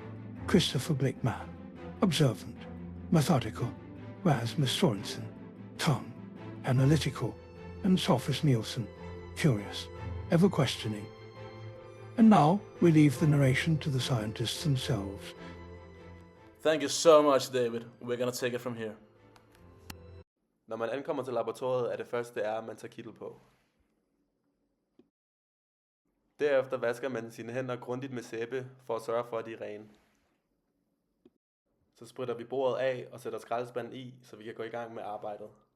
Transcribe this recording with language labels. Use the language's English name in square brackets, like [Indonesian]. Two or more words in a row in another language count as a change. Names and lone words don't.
[English] Christopher Blickman, observant, methodical, Rasmus Sorensen, calm, analytical, and Sophus Nielsen, curious, ever questioning. And now we leave the narration to the scientists themselves. Thank you so much, David. We're gonna take it from here. [Danish] Når man ankommer til laboratoriet, er det første, at man tager kittel på. Derefter vasker man sine hænder grundigt med sæbe for at sørge for, at de er rene. Så spritter vi bordet af og sætter skraldespanden i, så vi kan gå i gang med arbejdet.